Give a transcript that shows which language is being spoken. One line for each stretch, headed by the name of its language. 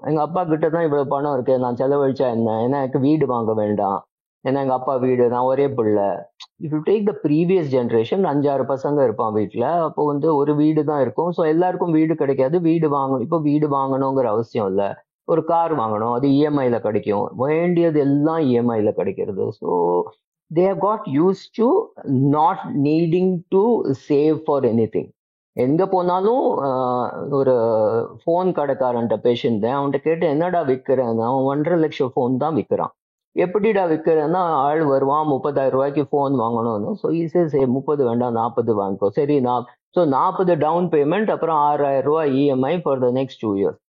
Tamil: எங்க அப்பா கிட்ட தான் இவ்வளவு பணம் இருக்கு, நான் செலவழிச்சா என்ன, ஏன்னா எனக்கு வீடு வாங்க வேண்டாம், ஏன்னா எங்க அப்பா வீடு, நான் ஒரே பிள்ளை.
English: if you take the previous generation
Tamil: 5-6 பசங்க இருப்பான் வீட்டுல, அப்போ ஒரு வீடு தான் இருக்கும். ஸோ எல்லாருக்கும் வீடு கிடைக்காது, வீடு வாங்கணும். இப்போ வீடு வாங்கணுங்கிற அவசியம் இல்லை, ஒரு கார் வாங்கணும், அது EMIல கிடைக்கும். வேண்டியது எல்லாம் EMIல கிடைக்கிறது.
English: So they have got used to not needing to save for anything.
Tamil: எங்க போனாலும் ஒரு ஃபோன் கடைக்காரன்ட்ட பேஷண்ட் அவன்கிட்ட கேட்டு என்னடா விற்கிறேன், அவன் 1.5 லட்சம் ஃபோன் தான் விற்கிறான். எப்படிடா விற்கிறேன்னா ஆள் வருவான் 30,000 ரூபாய்க்கு ஃபோன் வாங்கணும்னு. ஸோ ஈஸியாக 30 வேண்டாம் 40 வாங்கிக்கோ. சரி, ஸோ 40 டவுன் பேமெண்ட், அப்புறம் 6,000 ரூபாய் EMI
English: For the next 2 years.